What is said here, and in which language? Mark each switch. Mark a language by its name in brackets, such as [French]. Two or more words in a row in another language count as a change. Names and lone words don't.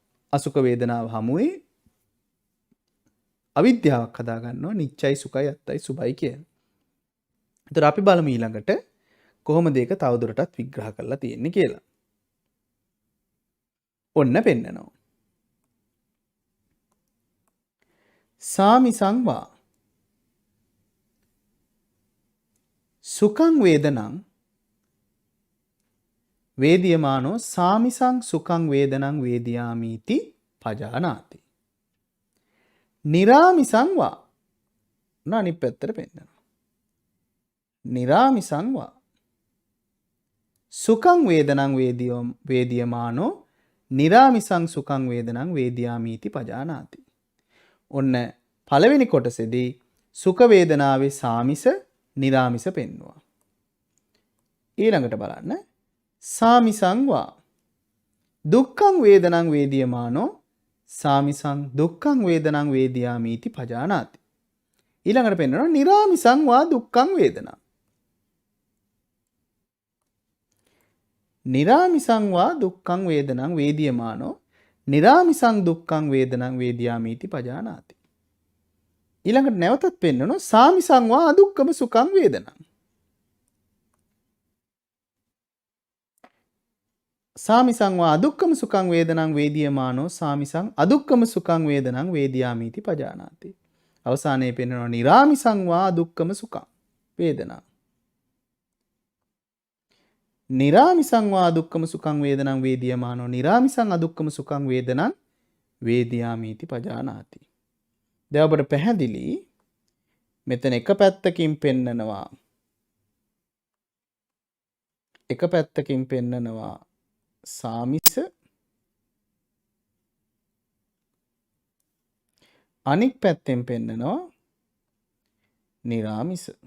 [Sinhala] අදුක්ඛම අසුඛ වේදනාව හමුවේ අවිද්‍යාවක් හදාගන්නවා නිච්චයි සුඛයි අත්තයි සුභයි කියන. ඒතර අපි බලමු ඊළඟට කොහොමද ඒක තවදුරටත් විග්‍රහ කරලා තියෙන්නේ කියලා. ඔන්න පෙන්නනවා. [Pali] සාමිසං වා සුඛං වේදනං වේදියමානෝ සාමිසං සුඛං වේදනං වේදියාමීති පජානාති. නිරාමිසං වා [Sinhala] අනිත් පැත්තට පෙන්නනවා. [Pali] නිරාමිසං වා සුඛං වේදනං වේදියමානෝ නිරාමිසං සුඛං වේදනං වේදියාමීති පජානාති. [Sinhala] ඔන්න පළවෙනි කොටසේදී සුඛ වේදනාවේ සාමිස නිරාමිස පෙන්වුවා. ඊළඟට බලන්න [Pali] සාමිසං වා දුක්ඛං වේදනං වේදියමානෝ සාමිසං දුක්ඛං වේදනං වේදියාමීති පජානාති. [Sinhala] ඊළඟට පෙන්වනවා [Pali] නිරාමිසං වා දුක්ඛං වේදනං. නිරාමිසං වා දුක්ඛං වේදනං වේදියමානෝ නිරාමිසං දුක්ඛං වේදනං වේදියාමීති පජානාති. [Sinhala] ඊළඟට නැවතත් පෙන්වනවා [Pali] සාමිසං වා අදුක්ඛම සුඛං වේදනං. සාමිසං වා අදුක්ඛම සුඛං වේදනං වේදියමානෝ සාමිසං අදුක්ඛම සුඛං වේදනං වේදියාමීති පජානාති. [Sinhala] අවසානයේ පෙන්වනවා [Pali] නිරාමිසං වා අදුක්ඛම සුඛං වේදනං. නිරාමිසං වා අදුක්ඛම සුඛං වේදනං වේදියමානෝ නිරාමිසං අදුක්ඛම සුඛං වේදනං වේදියාමීති පජානාති. [Sinhala] දැන් ඔබට පැහැදිලි මෙතන එක පැත්තකින් පෙන්නනවා සාමිස අනික් පැත්තෙන් පෙන්නනවා නිරාමිස.